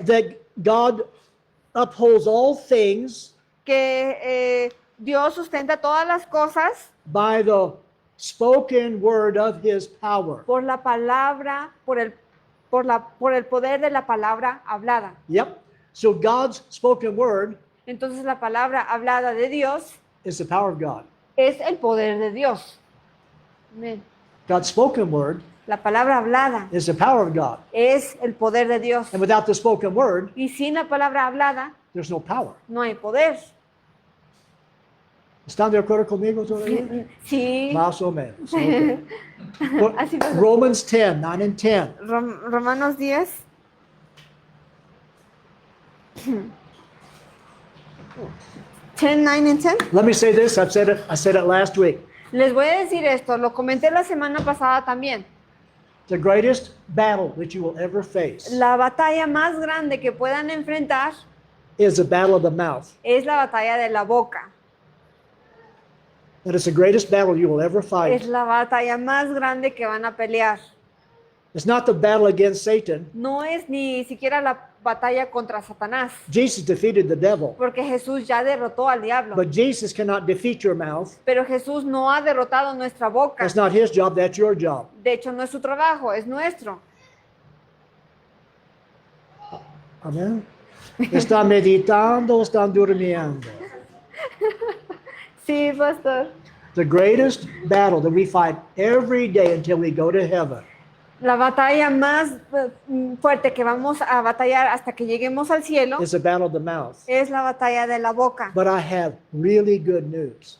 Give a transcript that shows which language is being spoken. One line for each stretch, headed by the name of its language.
English: that God upholds all things
Spanish: que Dios sustenta todas las cosas
English: by the spoken word of his power.
Spanish: por la palabra, por el poder de la palabra hablada.
English: Yep. So God's spoken word
Spanish: Entonces la palabra hablada de Dios
English: is the power of God.
Spanish: es el poder de Dios. Amén.
English: God's spoken word
Spanish: La palabra hablada
English: is the power of God.
Spanish: es el poder de Dios.
English: And without the spoken word,
Spanish: Y sin la palabra hablada
English: there's no power.
Spanish: no hay poder. ¿Están de acuerdo conmigo todavía? Sí. Más o menos. Okay. Así pasa.
English: Romans 10, 9 and 10.
Spanish: Romanos 10.
English: 10, 9 and 10. Let me say this. I said it last week.
Spanish: Les voy a decir esto, lo comenté la semana pasada también.
English: The greatest battle that you will ever face
Spanish: La batalla más grande que puedan enfrentar
English: is the battle of the mouth.
Spanish: es la batalla de la boca.
English: That is the greatest battle you will ever
Spanish: Es
English: fight.
Spanish: la batalla más grande que van a pelear.
English: It's not the battle against Satan.
Spanish: No es ni siquiera la batalla contra Satanás,
English: Jesus defeated the devil.
Spanish: porque Jesús ya derrotó al diablo.
English: But Jesus cannot defeat your mouth.
Spanish: Pero Jesús no ha derrotado nuestra boca.
English: That's not his job, that's your job.
Spanish: De hecho, no es su trabajo, es nuestro. Amén. Están meditando, están durmiendo. Sí, pastor.
English: The greatest battle that we fight every day until we go to heaven
Spanish: La batalla más fuerte que vamos a batallar hasta que lleguemos al cielo
English: is the battle of the mouth.
Spanish: es la batalla de la boca.
English: But I have really good news.